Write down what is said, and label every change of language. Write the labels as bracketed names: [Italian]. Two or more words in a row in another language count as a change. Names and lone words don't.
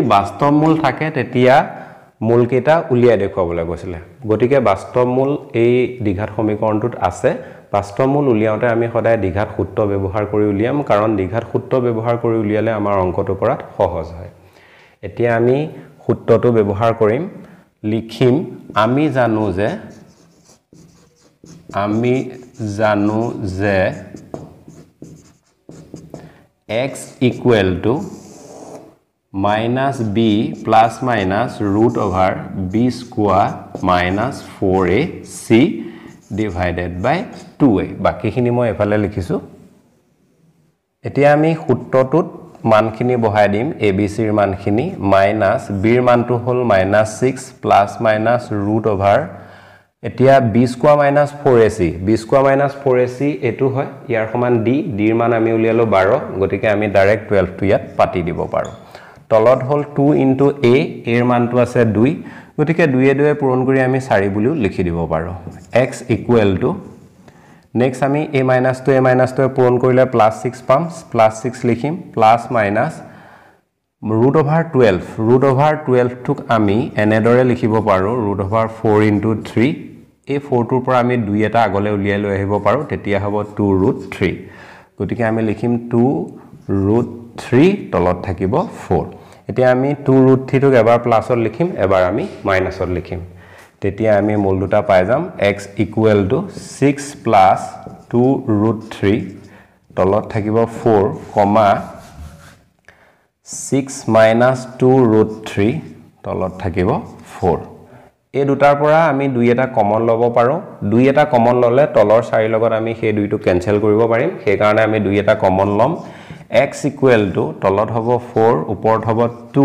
[Assamese] বাস্তৱ মূল থাকে তেতিয়া মূল কেইটা উলিয়াই দেখুৱাবলৈ কৈছিলে গতিকে বাস্তৱ মূল এই দ্বিঘাত সমীকৰণটোত আছে বাস্তৱ মূল উলিয়াওতে আমি সদায় দ্বিঘাত সূত্ৰ ব্যৱহাৰ কৰি উলিয়াম কাৰণ দ্বিঘাত সূত্ৰ ব্যৱহাৰ কৰি উলিয়ালে আমাৰ অংকটো কৰাত সহজ হয় এতিয়া আমি সূত্ৰটো ব্যৱহাৰ কৰিম লিখিম আমি জানো যে [English] x equal to minus b plus minus root over b square minus 4ac divided by 2a [Assamese] বাকিখিনি মই এফালে লিখিছো এতিয়া আমি সূত্ৰটোত মানখিনি বহাই দিম abc ৰ মানখিনি [English] minus b [Assamese] ৰ মানটো হল -6 [English] plus minus root over [Assamese] এতিয়া [English] b square minus 4ac [Assamese] এটো হয় ইয়াৰ সমান d ৰ মান আমি উলিয়ালো 12 গতিকে আমি ডাইৰেক্ট 12 টো ইয়াত পাতি দিব পাৰো তলত হল 2 into a এৰ মানটো আছে 2 গতিকে 2 এ 2 পূৰণ কৰি আমি 4 বুলিও লিখি দিব পাৰো [English] x equal to [Assamese] নেক্সট আমি a minus to পূৰণ কৰিলে +6 পাম +6 লিখিম [English] plus minus [Assamese] √12 টুক আমি এনেদৰে লিখিব পাৰো √4 into 3 এই 4 টোৰ পৰা আমি 2 এটা আগলৈ উলিয়াই লৈ আহিব পাৰো তেতিয়া হ'ব 2√3 গতিকে আমি লিখিম 2√3 তলত থাকিব 4 এতিয়া আমি 2√3 টোক এবাৰ প্লাসত লিখিম এবাৰ আমি মাইনাসত লিখিম তেতিয়া আমি মূল দুটা পাই যাম [English] x equal to 6 plus 2√3 [Assamese] তলত থাকিব 4 6 minus 2√3 তলত থাকিব 4 এই দুটাৰ পৰা আমি 2 এটা কমন লব পাৰো 2 এটা কমন ললে তলৰ 4 লগত আমি সেই 2 টো ক্যান্সেল কৰিব পাৰিম সেই কাৰণে আমি 2 এটা কমন লম [English] x equal to [Assamese] তলত হ'ব 4 ওপৰত হ'ব 2